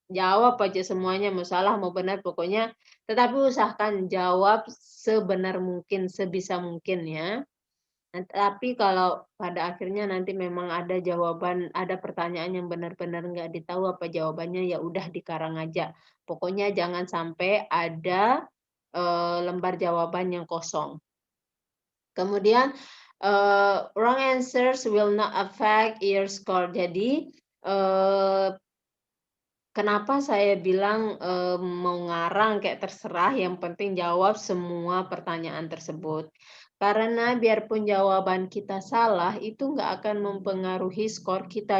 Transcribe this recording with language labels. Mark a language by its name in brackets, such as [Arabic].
[Indonesian] Jawab aja semuanya, mau salah mau benar pokoknya, tetapi usahakan jawab sebenar mungkin, sebisa mungkin ya. Nah, tapi kalau pada akhirnya nanti memang ada jawaban, ada pertanyaan yang benar-benar nggak ditahu apa jawabannya, ya udah dikarang aja. Pokoknya jangan sampai ada, lembar jawaban yang kosong. [English] Kemudian, wrong answers will not affect your score. [Indonesian] Jadi, kenapa saya bilang, mau ngarang kayak terserah, yang penting jawab semua pertanyaan tersebut. Karena biarpun jawaban kita salah, itu nggak akan mempengaruhi skor kita.